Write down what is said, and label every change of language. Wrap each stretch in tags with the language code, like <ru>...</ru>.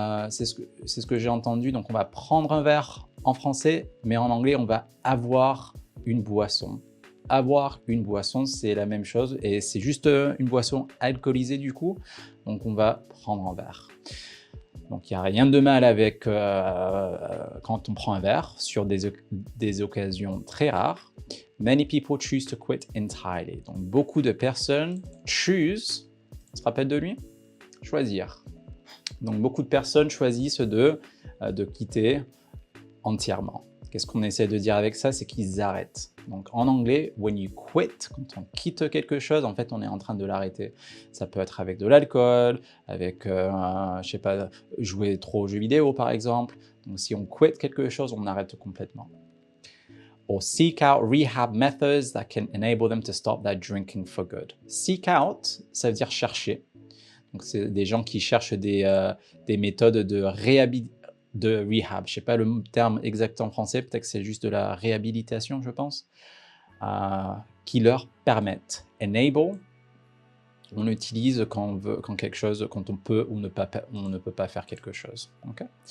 <fr>C'est ce que j'ai entendu. Donc on va prendre un verre en français, mais en anglais on va avoir une boisson. Avoir une boisson, c'est la même chose et c'est juste une boisson alcoolisée du coup, donc on va prendre un verre. Donc il n'y a rien de mal avec quand on prend un verre sur des occasions très rares.</fr> <en>Many people choose to quit entirely.</en> <fr>Donc beaucoup de personnes choose, tu te rappelles de lui? Choisir. Donc beaucoup de personnes choisissent de quitter entièrement. Qu'est-ce qu'on essaie de dire avec ça? C'est qu'ils arrêtent. Donc en anglais,</fr> <en>when you quit,</en> <fr>quand on quitte quelque chose, en fait, on est en train de l'arrêter. Ça peut être avec de l'alcool, avec, je sais pas, jouer trop aux jeux vidéo par exemple. Donc si on quit quelque chose, on arrête complètement.</fr> <en>Or seek out rehab methods that can enable them to stop that drinking for good.</en> <fr>Seek out, ça veut dire chercher. Donc c'est des gens qui cherchent des méthodes de réhabilitation. De rehab, je ne sais pas le terme exact en français, peut-être que c'est juste de la réhabilitation, je pense, qui leur permettent. Enable, on l'utilise quand on veut, quand on peut ou on ne peut pas faire quelque chose. Okay?</fr>